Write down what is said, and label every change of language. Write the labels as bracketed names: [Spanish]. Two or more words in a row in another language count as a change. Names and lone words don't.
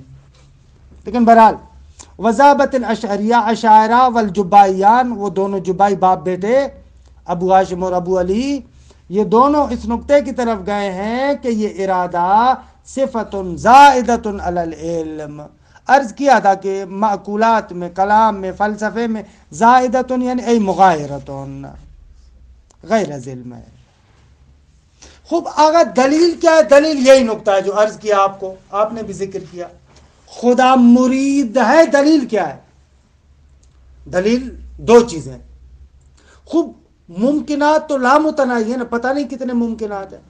[Urdu] لیکن بہرحال [Arabic] وذابت الاشعریہ، اشاعرہ والجبائیان، [Urdu] وہ دونوں جبائی باپ بیٹے ابو ہاشم اور ابو علی، یہ دونوں اس نقطے کی طرف گئے ہیں کہ یہ ارادہ صفت [Arabic] زائدۃ علی العلم. [Urdu] عرض کیا تھا کہ معقولات میں، کلام میں، فلسفے میں زائدۃ یعنی [Arabic] ای مغایرۃ، [Urdu] غیر از علم ہے. خوب آگا دلیل کیا ہے؟ دلیل یہی نقطہ ہے جو عرض کیا آپ کو، آپ نے بھی ذکر کیا. خدا مرید ہے، دلیل کیا ہے؟ دلیل دو چیزیں. خوب ممکنات تو لامتناہی ہے نا، پتہ نہیں کتنے ممکنات ہیں.